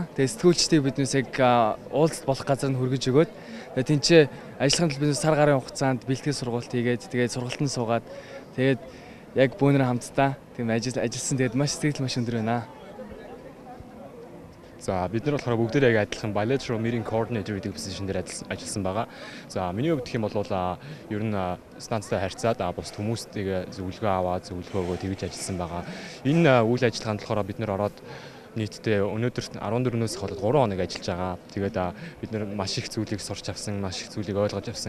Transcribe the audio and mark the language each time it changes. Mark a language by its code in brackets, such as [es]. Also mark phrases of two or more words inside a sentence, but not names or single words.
[mn] Тэгээ сэтгүүлчдийг биднээс яг уулзалт болох газар нь хүргэж өгөөд тэгээ тэнцээ ажиллахын тулд бид сар гарын хугацаанд бэлтгэл сургалт хийгээд тэгээд сургалтанд суугаад тэгээд яг бөөнөр хамтдаа тийм ажилласан. Тэгээд маш сэтгэл маш өндөр байна. За бид нар болохоор бүгдээ яг адилхан [en] bilateral meeting coordinator [mn] гэдэг позишн дээр ажилласан байгаа. За миний хувьд гэх юм бол ер нь станцтай харьцаад бус хүмүүстэйгээ зөвлөгөө аваад зөвлөгөөгөө тэгж ажилласан байгаа. Энэ үйл ажиллагаанд болохоор бид нар ороод нийтдээ өнөөдөр 14-өөс хойш 3 хоног ажиллаж байгаа. Тэгээд бид нар маш их зүйлийг сурч авсан, маш их зүйлийг ойлгож авсан.